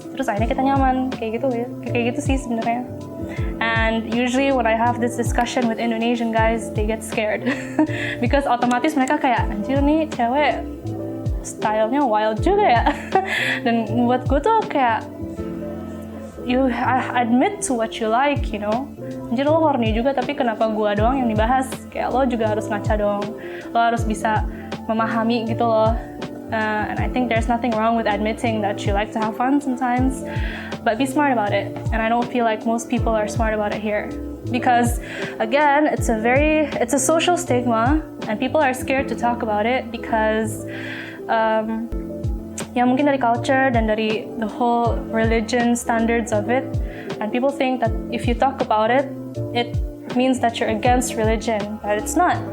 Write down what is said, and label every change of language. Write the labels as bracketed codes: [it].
[id] Terus akhirnya kita nyaman, kayak gitu ya. Kayak gitu sih sebenarnya. [en] And usually when I have this discussion with Indonesian guys, they get scared because [id] otomatis mereka kayak, anjir nih cewek stylenya wild juga ya. Dan buat gue tuh kayak, [en] you admit to what you like, you know. [id] Anjir lo horny juga, tapi kenapa gue doang yang dibahas? Kayak lo juga harus ngaca dong. Lo harus bisa memahami gitu loh. [en] And I think there's nothing wrong with admitting that you like to have fun sometimes, but be smart about it. And I don't feel like most people are smart about it here, because again, it's a social stigma, and people are scared to talk about it because [id] ya mungkin dari culture dan dari [en] the whole religion standards of it, and people think that if you talk about it, it means that you're against religion, but it's not.